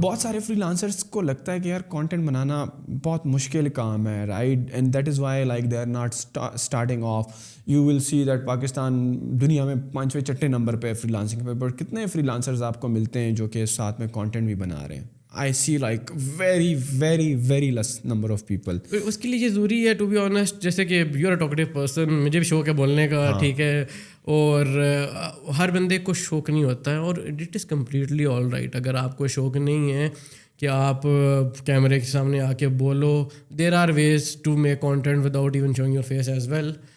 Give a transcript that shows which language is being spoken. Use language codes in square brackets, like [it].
[ur] بہت سارے free lancers کو لگتا ہے کہ یار کانٹینٹ بنانا بہت مشکل کام ہے, right, [en] And that is why like they are not starting off. You will see that [ur] Pakistan دنیا میں 5ویں 6 نمبر پہ فری لانسنگ پہ, بٹ کتنے فری لانسرز آپ کو ملتے ہیں جو کہ ساتھ میں کانٹینٹ بھی بنا رہے ہیں. [en] I see like very very very less number of people. [ur] اس کے لیے یہ ضروری ہے [en] to be honest, [ur] جیسے کہ [en] you are a talkative person, [ur] مجھے بھی شوق ہے بولنے کا, ٹھیک ہے, اور ہر بندے کو شوق نہیں ہوتا ہے, اور [en] It is completely all right. [ur] اگر آپ کو شوق نہیں ہے کہ آپ کیمرے کے سامنے آ کے بولو, [en] There are ways to make content without even showing your face as well.